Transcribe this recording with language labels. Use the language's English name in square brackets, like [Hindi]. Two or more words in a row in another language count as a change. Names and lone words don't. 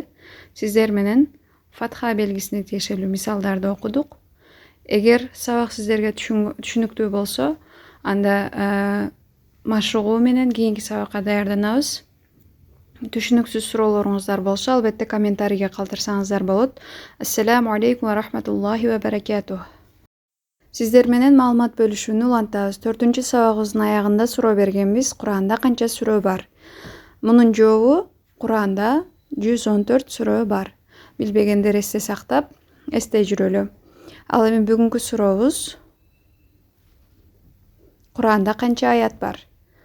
[Kyrgyz] Сиздер менен Фатха белгисине тиешелүү мисалдарды окудук. Эгер сабак сиздерге түшүнүктүү болсо, анда машыгуу менен кийинки сабакка даярданабыз. Түшүнүксүз суроолоруңуздар болсо, албетте комментарийге калтырсаңыздар болот. [Arabic] السلام عليكم ورحمة الله وبركاته. [Kyrgyz] Сиздер менен маалымат бөлүшүүнү улантабыз. 4-сабагыбыздын аягында суроо бергенбиз. Куранда канча сүрө бар? Мунун жообу Куранда 114 сүрө бар. Билбегендер эсте сактап, эстей жүрөлү. Ал эми бүгүнкү сурообуз: Куранда канча аят бар?